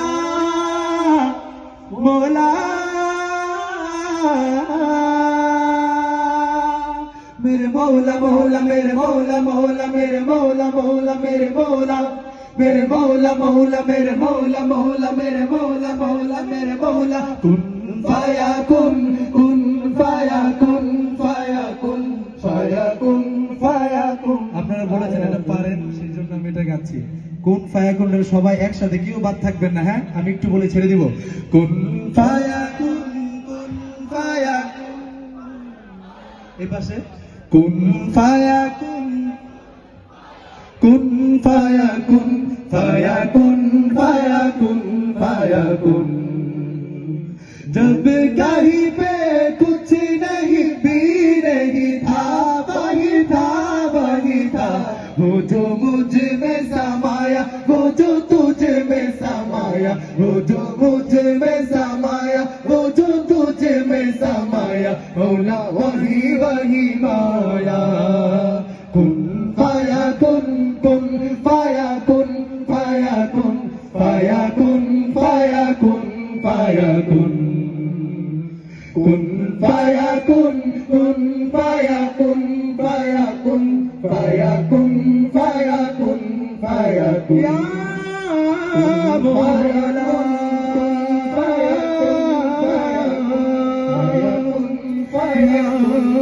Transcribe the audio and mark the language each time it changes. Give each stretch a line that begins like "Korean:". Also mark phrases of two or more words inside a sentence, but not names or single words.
Hindi: मौला मेरे मौला मौला मेरे मौला मौला मेरे मौला मौला मेरे मौला मेरे मौला मौला मेरे मौला मौला मेरे मौला मौला मेरे मौला कुन फाया कुन
Bangla: फाया कुन फाया कुन फाया कुन फाया कुन আপনারা বলেছেন এটা পারেন সেইজন্য আমি এটা গাচ্ছি
Hindi: कुन फाया कुन
Bangla: সবাই একসাথে কেউ বাদ থাকবেন না হ্যাঁ আমি একটু বলে ছেড়ে দিব
Hindi: कुन फाया कुन फाया
Bangla: এই পাশে কুন ফায়া কুন
Hindi: ফায়া কুন फाया कुन फाया कुन जब कहीं पे कुछ नहीं भी नहीं था वही था वो जो मुझ में समाया वो जो तुझ में समाया वो जो मुझ में समाया वो जो तुझ में समाया मौला वही वही माया कुन फाया कुन फाया कुन फाया कुन फाया कुन फाया कुन फाया कुन फाया कुन फाया कुन फाया कुन फाया कुन फाया कुन फाया कुन या मौला फाया कुन फाया कुन